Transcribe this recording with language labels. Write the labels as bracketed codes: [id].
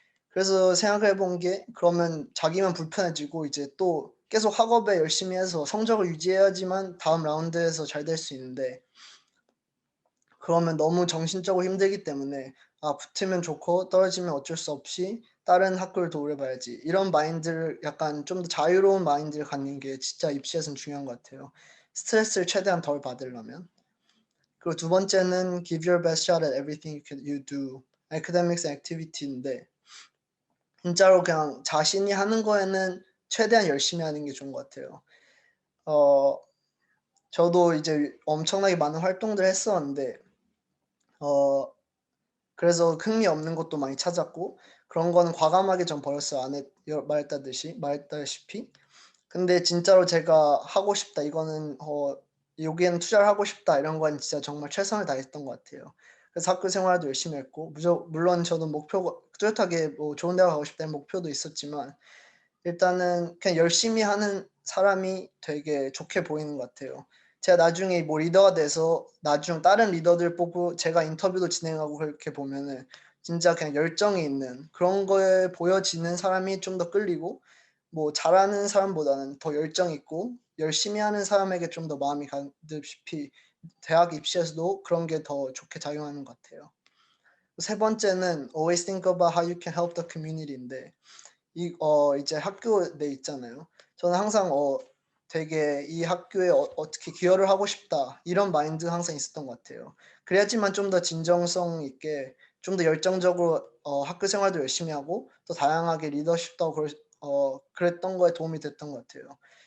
[ko] 그래서 생각해 본 게 그러면 자기만 불편해지고 이제 또 계속 학업에 열심히 해서 성적을 유지해야지만 다음 라운드에서 잘 될 수 있는데 그러면 너무 정신적으로 힘들기 때문에 '아 붙으면 좋고 떨어지면 어쩔 수 없이 다른 학교를 도울해 봐야지.' 이런 마인드를 약간 좀 더 자유로운 마인드를 갖는 게 진짜 입시에서는 중요한 것 같아요, 스트레스를 최대한 덜 받으려면. 그리고 두 번째는 [en] Give your best shot at everything you do. academics and activity [ko] 인데 진짜로 그냥 자신이 하는 거에는 최대한 열심히 하는 게 좋은 것 같아요. 어 저도 이제 엄청나게 많은 활동들을 했었는데 어 그래서 흥미 없는 것도 많이 찾았고 그런 거는 과감하게 전 버렸어요. 안 했 여 말했다시피. 근데 진짜로 제가 '하고 싶다. 이거는 여기에는 투자를 하고 싶다.' 이런 건 진짜 정말 최선을 다했던 것 같아요. 그래서 학교 생활도 열심히 했고 물론 저도 목표가 뚜렷하게 뭐 좋은 대학 가고 싶다는 목표도 있었지만 일단은 그냥 열심히 하는 사람이 되게 좋게 보이는 것 같아요. 제가 나중에 뭐 리더가 돼서 다른 리더들 보고 제가 인터뷰도 진행하고 그렇게 보면은 진짜 그냥 열정이 있는 그런 거에 보여지는 사람이 좀 더 끌리고 뭐 잘하는 사람보다는 더 열정 있고 열심히 하는 사람에게 좀 더 마음이 가다시피 대학 입시에서도 그런 게 더 좋게 작용하는 것 같아요. 세 번째는 [en] Always think about how you can help the community인데 [ko] 이제 학교 내 있잖아요. 저는 항상 되게 '이 학교에 어떻게 기여를 하고 싶다.' 이런 마인드가 항상 있었던 것 같아요. 그래야지만 좀 더 진정성 있게 좀 더 열정적으로 학교 생활도 열심히 하고 또 다양하게 리더십도 하고 그랬던 거에 도움이 됐던 것 같아요.